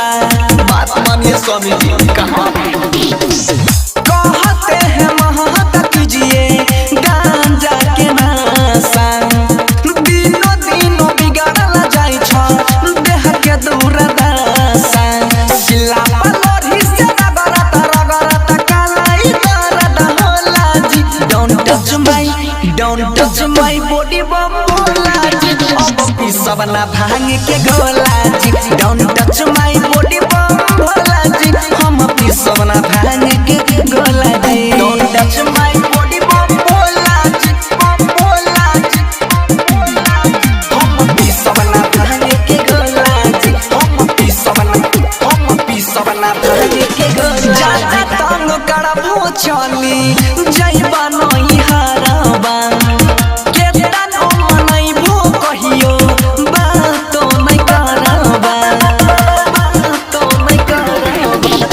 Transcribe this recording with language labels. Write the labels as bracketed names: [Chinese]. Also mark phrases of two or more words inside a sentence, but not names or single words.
[Bhojpuri] बात मानिए स्वामी जी कहाँ। कहते हैं मोहत कीजिए गांजा के नशा, दिनों दिनों बिगड़ल जाई छ देह के दुर्दशा। सिला पलोरी से रगड़त रगड़त कालाई दर्द होला जी। [English] Don't touch my body, [Bhojpuri] बम बोला जी। अब पीसवना भांग के गोला जी। [English] Don't touch my body, [Bhojpuri] बम बोला जी। हम पीसवना भांग के गोला जी। [English] Don't touch my body, [Bhojpuri] बम बोला जी, बम बोला जी। हम पीसवना भांग के गोला जी। हम पीसवना भांग के गोला। ज्यादा तंग करबो चली जइबा नई हरबा, केतना मनइबो कहियो बातो नहीं करबा, बातो नहीं करबा।